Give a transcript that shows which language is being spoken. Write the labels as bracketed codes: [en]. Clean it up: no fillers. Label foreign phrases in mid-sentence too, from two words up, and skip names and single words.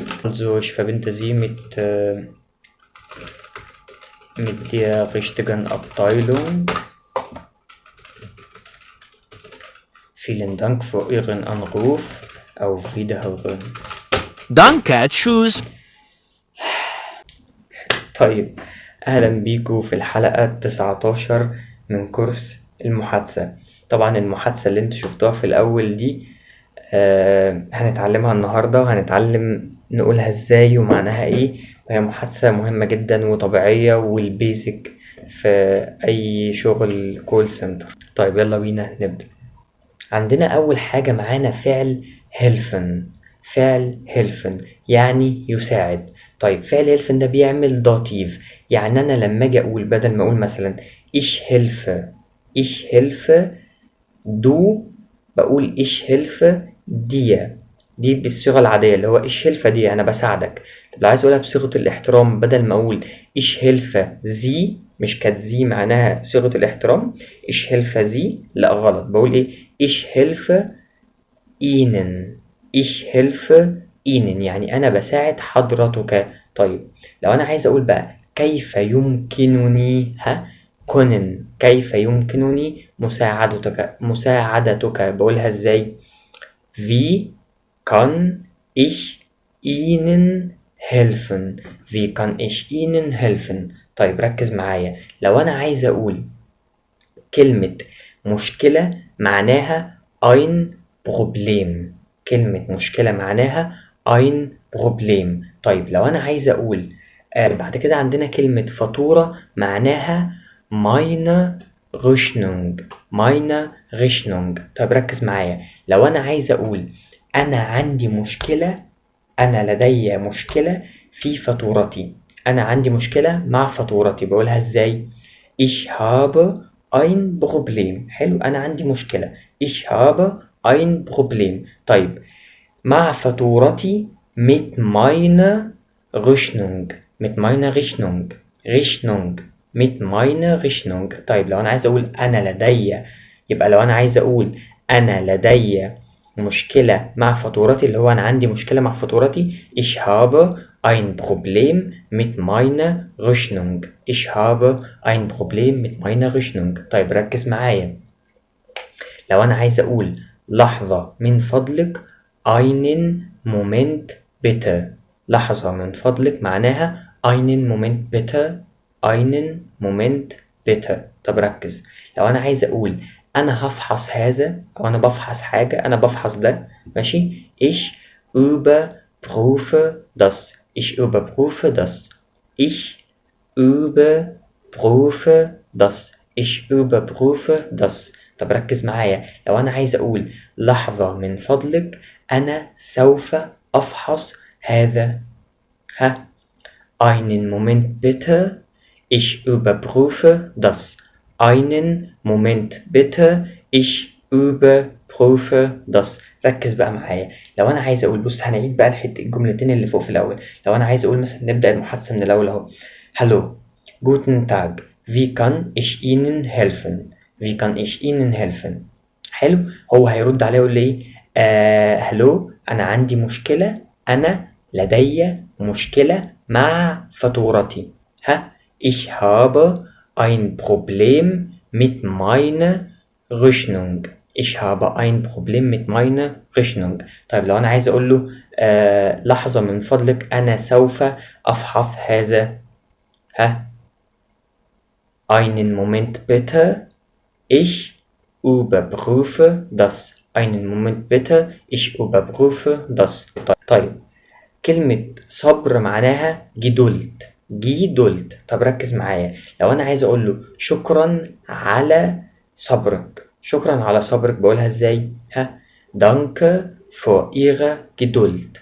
[de] Also ich verbinde Sie mit der richtigen Abteilung. Vielen Dank für Ihren Anruf. Auf Wiederhören. Danke, tschüss. [ar] طيب، أهلا بيكم في الحلقة 19 من كورس المحادثة. طبعا المحادثة اللي انتوا شفتوها في الأول دي هنتعلمها النهاردة، وهنتعلم نقولها ازاي ومعناها ايه، وهي محادثة مهمة جدا وطبيعية والبيزك في أي شغل كول سنتر. طيب يلا بينا نبدأ. عندنا أول حاجة معانا فعل helfen. فعل helfen يعني يساعد. طيب فعل helfen ده بيعمل داتيف، يعني أنا لما أجي أقول بدل ما أقول مثلا [de] ich helfe du، [ar] بقول [de] ich helfe dir. [ar] دي بالصيغة العادية اللي هو [de] ich helfe [ar] دي أنا بساعدك. طب لو عايز أقولها بصيغة الاحترام، بدل ما أقول [de] ich helfe sie، [ar] مش كانت sie معناها صيغة الاحترام، [de] ich helfe sie [ar] لا غلط، بقول إيه [de] ich helfe ihnen. ich helfe ihnen [ar] يعني أنا بساعد حضرتك. طيب لو أنا عايز أقول بقى كيف يمكنني كونن، كيف يمكنني مساعدتك بقولها ازاي؟ [de] wie kann ich ihnen helfen. wie kann ich ihnen helfen. [ar] طيب ركز معايا، لو أنا عايز أقول كلمة مشكلة معناها [de] ein Problem. [ar] كلمة مشكلة معناها [de] ein Problem. [ar] طيب لو أنا عايز أقول بعد كده عندنا كلمة فاتورة معناها [de] meine Rechnung. meine Rechnung. [ar] طيب ركز معايا، لو أنا عايز أقول أنا عندي مشكلة، أنا لدي مشكلة في فاتورتي، أنا عندي مشكلة مع فاتورتي، بقولها إزاي؟ [de] ich habe ein Problem. [ar] حلو، أنا عندي مشكلة [de] ich habe ein Problem. [ar] طيب مع فاتورتي [de] mit meiner Rechnung. mit meiner Rechnung. Rechnung mit meiner Rechnung. [ar] طيب لو أنا عايز أقول أنا لدي، يبقى لو أنا عايز أقول أنا لدي مشكلة مع فاتورتي، اللي هو أنا عندي مشكلة مع فاتورتي [de] ich habe ein Problem mit meiner Rechnung. ich habe ein Problem mit meiner Rechnung. [ar] طيب ركز معايا، لو أنا عايز أقول لحظة من فضلك [de] einen Moment bitte. [ar] لحظة من فضلك معناها [de] einen Moment bitte. einen Moment bitte. [ar] طب ركز، لو أنا عايز أقول أنا هفحص هذا، أو أنا بفحص حاجة، أنا بفحص ده، ماشي؟ [de] ich überprüfe das. ich überprüfe das. ich überprüfe das. ich überprüfe das. [ar] طب ركز معايا، لو أنا عايز أقول لحظة من فضلك أنا سوف أفحص هذا. [de] einen Moment bitte. ich überprüfe das. einen Moment bitte. ich überprüfe das. [ar] ركز بقى معايا، لو أنا عايز أقول، بص هنعيد بقى الجملتين اللي فوق في الأول. لو أنا عايز أقول مثلا، نبدأ المحادثة من الأول أهو. [de] Hallo, guten Tag, wie kann ich Ihnen helfen. wie kann ich Ihnen helfen. [ar] حلو، هو هيرد عليه يقول لي ايه؟ هلو، أنا عندي مشكلة، أنا لدي مشكلة مع فاتورتي. [de] ich habe ein Problem mit meiner Rechnung. ich habe ein Problem mit meiner Rechnung. [ar] طيب لو أنا عايز أقول له لحظة من فضلك أنا سوف أفحص هذا. [de] einen Moment bitte, ich überprüfe das. einen Moment bitte, ich überprüfe das. [ar] طيب كلمة صبر معناها جدولت. [de] جدولت. [ar] طب ركز معايا، لو أنا عايز أقول له شكرا على صبرك، شكرا على صبرك بقولها إزاي؟ [de] danke für Ihre Geduld.